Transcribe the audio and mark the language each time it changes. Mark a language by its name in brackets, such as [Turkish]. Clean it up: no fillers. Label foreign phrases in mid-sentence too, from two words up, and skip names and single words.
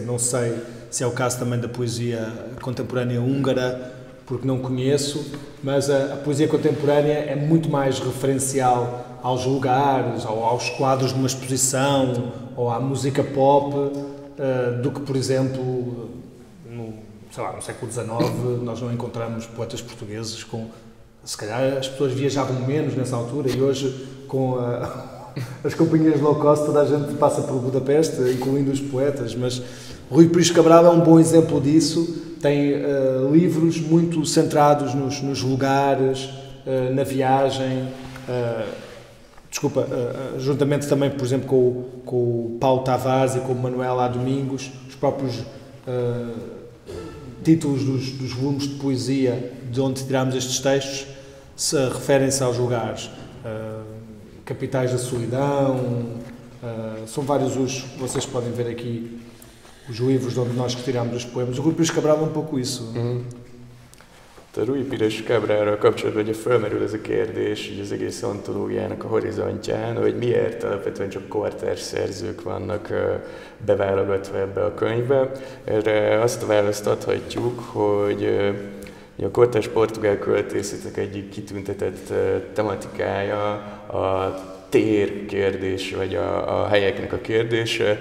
[Portuguese] Não sei se é o caso também da poesia contemporânea húngara, porque não conheço, mas a poesia contemporânea é muito mais referencial aos lugares, ou aos quadros de uma exposição, ou à música pop, do que, por exemplo, no século XIX, nós não encontramos poetas portugueses com... Se calhar as pessoas viajavam menos nessa altura e hoje, com as companhias [English] low cost, [Portuguese] toda a gente passa por Budapeste, incluindo os poetas, mas Rui Pires Cabral é um bom exemplo disso. Tem livros muito centrados nos lugares, na viagem, juntamente também, por exemplo, com o Paulo Tavares e com o Manuel A. Domingos, os próprios títulos dos volumes de poesia de onde tiramos estes textos referem-se aos lugares. Capitais da Solidão, são vários vocês podem ver aqui os livros de onde nós retiramos os poemas. O Rui Pires Cabral é un pouco isso. [Hungarian] A Rui Pires Cabralra kapcsolatban ugye felmerül ez a kérdés így az egész antológiának a horizontján, hogy miért alapvetően csak kortárs szerzők vannak beválogatva ebbe a könyvbe. Erre azt a választ adhatjuk, hogy a kortárs portugál költészetek egyik kitüntetett tematikája a tér kérdése, vagy a helyeknek a kérdése.